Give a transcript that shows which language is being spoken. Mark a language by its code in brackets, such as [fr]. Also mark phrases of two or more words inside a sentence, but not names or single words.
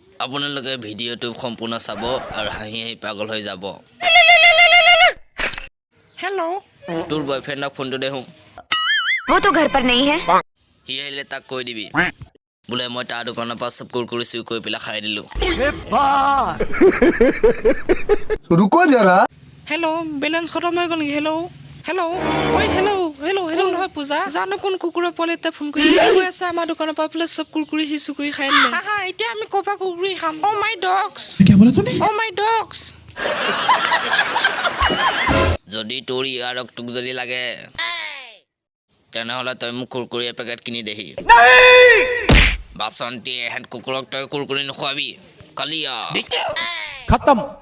[as] আপোনালোকে ভিডিঅ'টো সম্পূৰ্ণ চাব আৰু হাঁহি হাঁহি পাগল হৈ যাব। [hi] हेलो [as] তোৰ বয়ফ্ৰেণ্ডক ফোনটো দেহোঁ [hi] वो तो घर पर नहीं है। [as] সি আহিলে তাক কৈ দিবি বোলে মই তাৰ দোকানৰ পৰা চব কুৰকুৰি চুৰি কৰি পেলাই খাই দিলোঁ। [hi] रुको जरा [as] हेलो बैलेंस खत्म হৈ গ'ল নেকি [en] hello hello [as] ওই [en] hello hello hello [as] নহয় পূজা জানো কোন কুকুৰৰ পোৱালি এটা ফোন কৰি কৈ আছে আমাৰ দোকানৰ পৰা বোলে চব কুৰকুৰি হিচু কৰি খাই দিলে। হা এতিয়া আমি কোপা কুৰকুৰি খাম। [en] oh my dogs [hi] क्या बोला तूने [en] oh my dogs [as] যদি তোৰ ইয়াৰক তোক যদি লাগে তেনেহ'লে তই মোক কুৰকুৰি এপেকেট কিনি দেহি। বাচন্তি এহেঁত কুকুৰক তই কুৰকুৰি নোখোৱাবি কালিয়া [hi] खत्म